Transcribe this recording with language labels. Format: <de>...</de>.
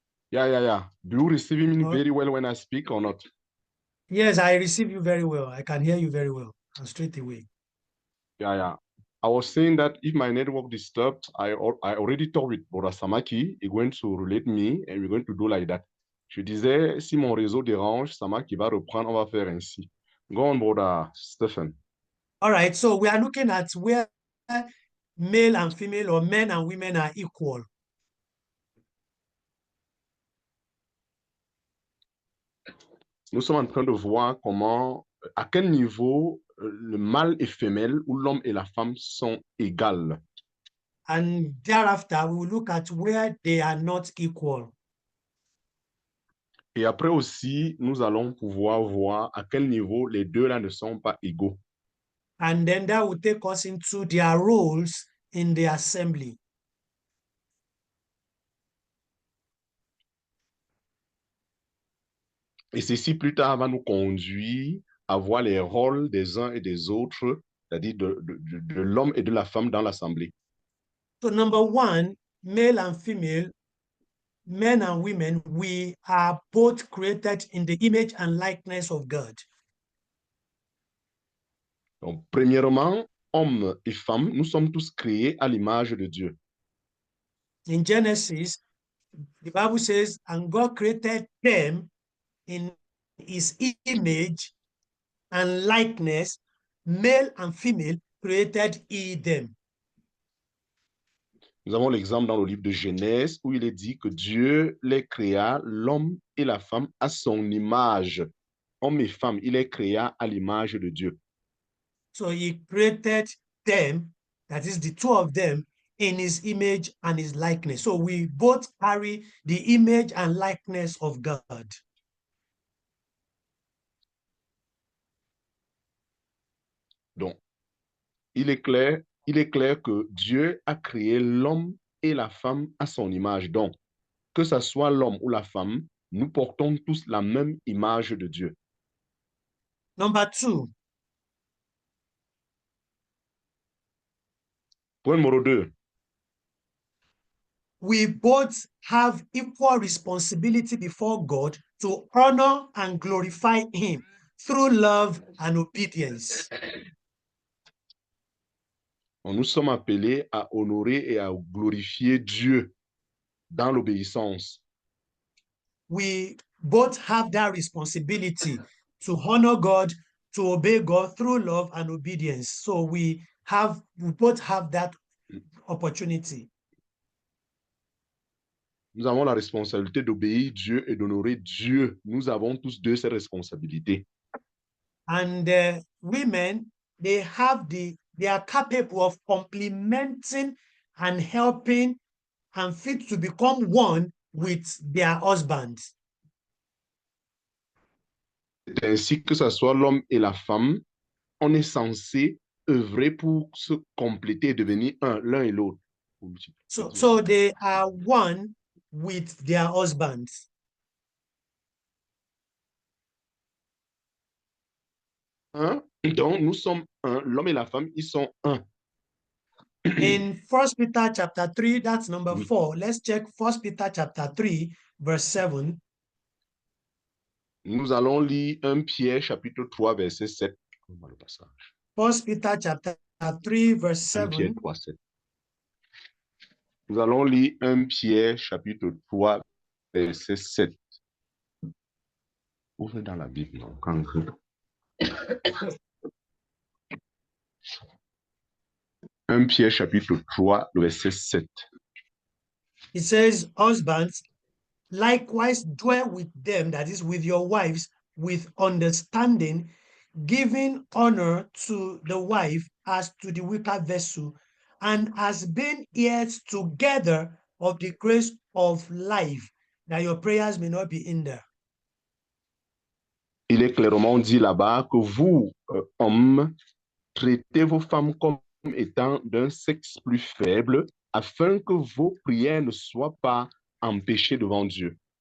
<en>Yeah. Do you receive me Oh. very well when I speak or not? Yes, I receive you very well. I can hear you very well and straight away. Yeah. I was saying that if my network disturbed, I already talked with Brother Samaki. He's going to relate me and we're going to do like that.</en> <fr>Je disais, si mon réseau dérange, Samaki va reprendre, on va faire ainsi.</fr> <en>Go on, Brother Stephen. All right, so we are looking at where male and female or men and women are equal.</en> <fr>Nous sommes en train de voir comment, à quel niveau le mâle et femelle ou l'homme et la femme sont égales.</fr> <en>And thereafter, we will look at where they are not equal.</en> <fr>Et après aussi, nous allons pouvoir voir à quel niveau les deux là ne sont pas égaux.</fr> <en>And then that will take us into their roles in the assembly.</en> <fr>Et ceci plus tard va nous conduire à voir les rôles des uns et des autres, c'est-à-dire de l'homme et de la femme dans l'assemblée.</fr> <en>So number one, male and female, men and women, we are both created in the image and likeness of God.</en> <fr>Donc, premièrement, hommes et femmes, nous sommes tous créés à l'image de Dieu.</fr> <en>In Genesis, the Bible says, and God created them in his image and likeness, male and female, created he them.</en> <fr>Nous avons l'exemple dans le livre de Genèse où il est dit que Dieu les créa, l'homme et la femme, à son image. Homme et femme, il les créa à l'image de Dieu.</fr> <en>So he created them, that is the two of them, in his image and his likeness. So we both carry the image and likeness of God.</en> <fr>Donc, il est clair que Dieu a créé l'homme et la femme à son image. Donc, que ce soit l'homme ou la femme, nous portons tous la même image de Dieu.</fr> <en>Number two,</en> <fr>Point numéro 2.</fr> <en>we both have equal responsibility before God to honor and glorify him through love and obedience.</en> <fr>Nous sommes appelés à honorer et à glorifier Dieu dans l'obéissance.</fr> <en>We both have that responsibility to honor God, to obey God through love and obedience. So we both have that opportunity.</en> <fr>Nous avons la responsabilité d'obéir Dieu et d'honorer Dieu. Nous avons tous deux ces responsabilités.</fr> <en>And women, they are capable of complementing and helping and fit to become one with their husbands.</en> <fr>C'est ainsi que ce soit l'homme et la femme, on est censé œuvrer pour se compléter et devenir un, l'un et l'autre.</fr> <en>So they are one with their husbands.</en> <fr>Un, donc nous sommes un, l'homme et la femme, ils sont un.</fr> <en>In 1 Peter chapter 3, that's number</en> <fr>Oui.</fr> <en>4. Let's check 1 Peter chapter 3, verse 7.</en> <fr>Nous allons lire 1 Pierre chapitre 3, verset 7.</fr> <en>1 Peter chapter 3, verse</en> <fr>1 Pierre</fr> <en>7. 3, 7.</en> <fr>Nous allons lire 1 Pierre chapitre 3, verset 7. Ouvrez dans la Bible, non? Quand... 1 Pierre chapitre 3, verset 7.</fr> <en>It says, husbands, likewise dwell with them, that is, with your wives, with understanding, giving honor to the wife as to the weaker vessel, and as being heirs together of the grace of life, that your prayers may not be hindered.</en> <fr>Il est clairement dit là-bas que vous, hommes, traitez vos femmes comme étant d'un sexe plus faible, afin que vos prières ne soient pas empêchées devant Dieu.</fr>